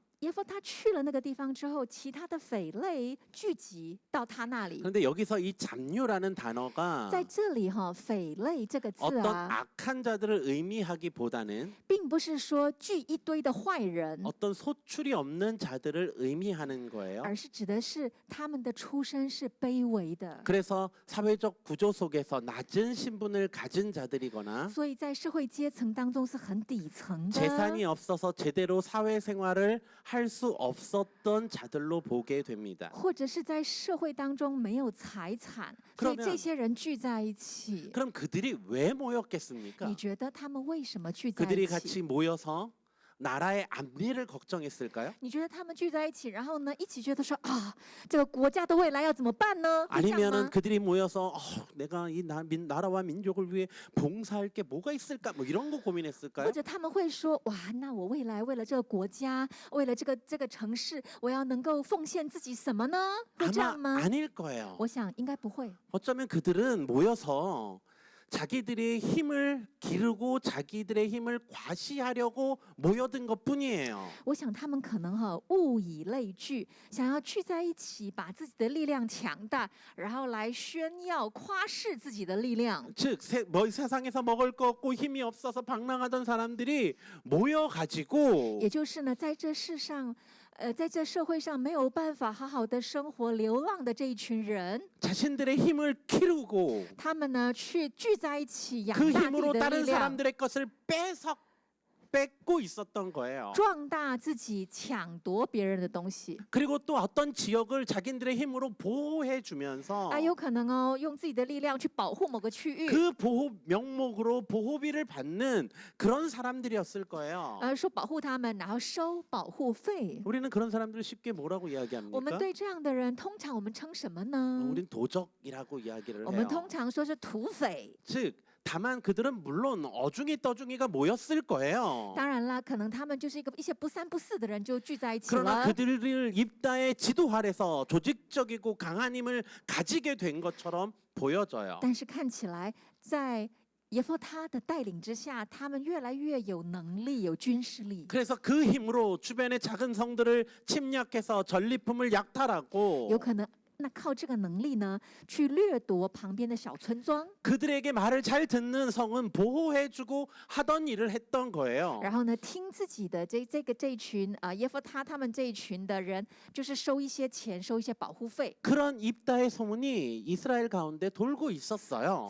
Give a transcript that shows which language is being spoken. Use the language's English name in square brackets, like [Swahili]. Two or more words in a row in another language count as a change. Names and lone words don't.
[Chinese] 耶弗他去了那个地方之后，其他的匪类聚集到他那里。 [Korean] 그런데 여기서 이 잡류라는 단어가 [Chinese] 在这里哈，匪类这个字 [Korean] 어떤 啊， 악한 자들을 의미하기보다는 [Chinese] 并不是说聚一堆的坏人， [Korean] 어떤 소출이 없는 자들을 의미하는 거예요. [Chinese] 而是指的是他们的出身是卑微的。 [Korean] 그래서 사회적 구조 속에서 낮은 신분을 가진 자들이거나 [Chinese] 所以在社会阶层当中是很底层的， [Korean] 재산이 없어서 제대로 사회생활을 할 수 없었던 자들로 보게 됩니다. [Chinese] 或者是在社会当中没有财产，所以 [Korean] 그러면 [Chinese] 这些人聚在一起。 [Korean] 그럼 그들이 왜 모였겠습니까? [Chinese] 你觉得他们为什么聚在 [Korean] 그들이 [Chinese] 一起？ [Korean] 같이 모여서 나라의 안위를 걱정했을까요? [Chinese] 你觉得他们聚在一起，然后呢，一起觉得说啊，这个国家的未来要怎么办呢？会这样 [Korean] 아니면은 [Chinese] 吗？ [Korean] 그들이 모여서 내가 이 나라와 민족을 위해 봉사할 게 뭐가 있을까? 뭐 이런 거 [Chinese] 或 [Korean] 고민했을까요? [Chinese] 者他们会说，哇，那我未来为了这个国家，为了这个城市，我要能够奉献自己什么呢？会这样 [Korean] 아마 [Chinese] 吗？ [Korean] 아닐 거예요. [Chinese] 我想应该不会。 [Korean] 어쩌면 그들은 모여서 자기들의 힘을 기르고 자기들의 힘을 과시하려고 모여든 것뿐이에요. [Chinese] 我想他们可能物以类聚，想要聚在一起，把自己的力量强大，然后来炫耀、夸示自己的力量。 [Korean] 즉 세상에서 먹을 거 없고 힘이 없어서 방랑하던 사람들이 모여가지고 [Chinese] 也就是呢，在这世上，在这社会上没有办法好好的生活、流浪的这一群人， [Korean] 자신들의 힘을 키우고 [Chinese] 他们呢去聚在一起，养 [Korean] 그 [Chinese] 大自己 [Korean] 힘으로 [Chinese] 的力 [Korean] 다른 [Chinese] 量， [Korean] 사람들의 것을 뺏고 있었던 거예요. [Chinese] 壮大自己，抢夺别人的东西。 [Korean] 그리고 또 어떤 지역을 자기들의 힘으로 보호해 주면서 [Chinese] 有可能用自己的力量去保护某个区域， [Korean] 그 보호 명목으로 보호비를 받는 그런 사람들이었을 거예요. [Chinese] 说保护他们，然后收保护费。 [Korean] 우리는 그런 사람들을 쉽게 뭐라고 [Chinese] 我们 [Korean] 이야기합니까? [Chinese] 对这样的人，通常我们称什么呢？ [Korean] 우린 도적이라고 이야기를 [Chinese] 我们 [Korean] 해요. [Chinese] 通常说是土匪。 [Korean] 즉 다만 그들은 물론 어중이 떠중이가 모였을 거예요. [Chinese] 当然啦，可能他们就是一些不三不四的人就聚在一起 [Korean] 그러나 [Chinese] 了。 [Korean] 그들을 입다의 지도 아래서 조직적이고 강한 힘을 가지게 된 것처럼 보여져요. [Chinese] 但是看起来，在耶弗他的带领之下，他们越来越有能力，有军事力。 [Korean] 그래서 그 힘으로 주변의 작은 성들을 침략해서 전리품을 약탈하고 [Chinese] 有可能，那靠这个能力呢，去掠夺旁边的小村庄， [Korean] 그들에게 말을 잘 듣는 성은 보호해주고 하던 일을 했던 거예요. [Chinese] 然后呢，听自己的这一群耶弗他们这一群的人，就是收一些钱，收一些保护费。 [Korean] 그런 입다의 소문이 이스라엘 가운데 돌고 있었어요.